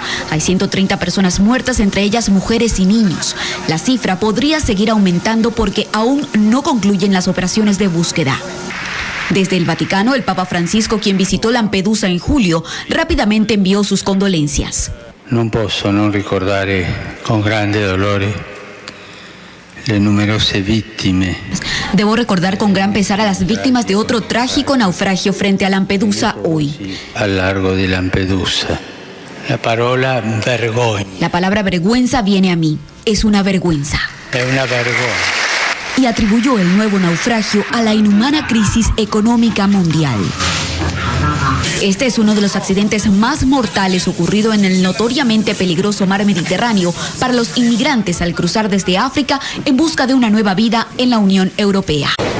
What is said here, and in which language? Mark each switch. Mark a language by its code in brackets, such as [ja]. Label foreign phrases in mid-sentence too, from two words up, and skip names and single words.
[es] Hay 130 personas muertas, entre ellas mujeres y niños. La cifra podría seguir aumentando porque aún no concluyen las operaciones de búsqueda. Desde el Vaticano, el Papa Francisco, quien visitó Lampedusa en julio, rápidamente envió sus condolencias. [it] No posso non ricordare con grande dolore le numerose vittime. [es] Debo recordar con gran pesar a las víctimas de otro trágico naufragio frente a Lampedusa hoy. [it] Al largo de Lampedusa. La parola vergogna. [es] La palabra vergüenza viene a mí. Es una vergüenza. Es una vergüenza. Y atribuyó el nuevo naufragio a la inhumana crisis económica mundial. Este es uno de los accidentes más mortales ocurrido en el notoriamente peligroso mar Mediterráneo para los inmigrantes al cruzar desde África en busca de una nueva vida en la Unión Europea.